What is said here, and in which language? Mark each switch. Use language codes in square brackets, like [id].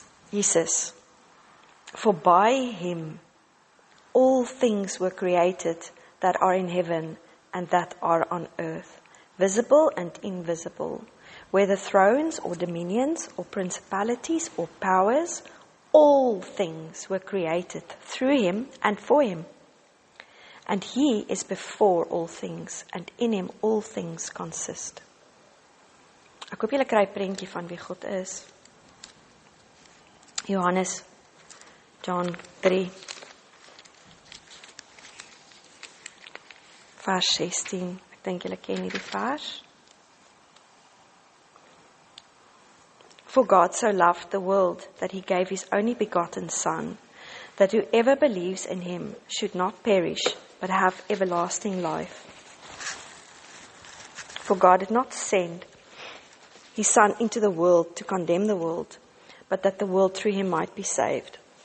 [en] Jesus, for by him all things were created that are in heaven and that are on earth, visible and invisible, whether thrones or dominions or principalities or powers, all things were created through him and for him. And he is before all things, and in him all things consist. [af] Ek hoop julle kry 'n prentjie van wie God is. John 3, vers 16. Ek dink julle ken hierdie vers. [en] For God so loved the world that he gave his only begotten Son, that whoever believes in him should not perish, but have everlasting life. For God did not send his Son into the world to condemn the world, but that the world through him might be saved.